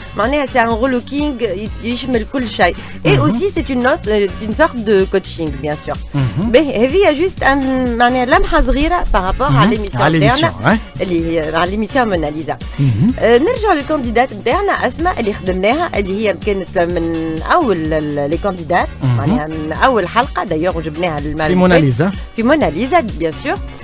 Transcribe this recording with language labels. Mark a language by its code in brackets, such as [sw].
[ar] معناها [fr] c'est un relooking [ar] يشمل كل شيء. [fr] Et aussi c'est une sorte de coaching bien sûr. [ar] هذه juste معناها لمحة صغيرة [fr] par rapport [ar] على l'émission نتاعنا اللي هي على l'émission موناليزا. نرجع للكانديدات نتاعنا أسماء اللي خدمناها اللي هي كانت من أول لي كانديدات معناها من أول حلقة دايوغ وجبناها في موناليزا بيان سور.